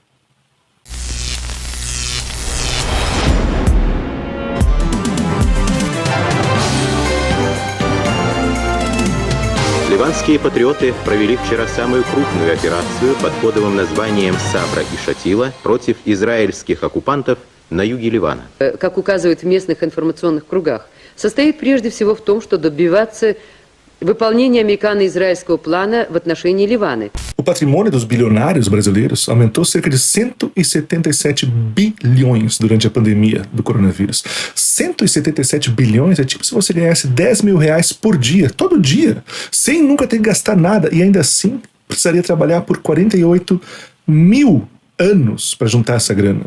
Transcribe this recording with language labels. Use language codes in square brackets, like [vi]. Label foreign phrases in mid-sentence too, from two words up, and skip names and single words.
[ru] Ливанские патриоты провели вчера самую крупную операцию под кодовым названием «Сабра и Шатила» против израильских оккупантов на юге Ливана. Как указывают в местных информационных кругах, состоит прежде всего в том, что добиваться выполнения американо-израильского плана в отношении Ливана. [pt] O patrimônio dos bilionários brasileiros aumentou cerca de 177 bilhões durante a pandemia do coronavírus. 177 bilhões é tipo se você ganhasse 10 mil reais por dia, todo dia, sem nunca ter que gastar nada, e ainda assim precisaria trabalhar por 48 mil anos para juntar essa grana.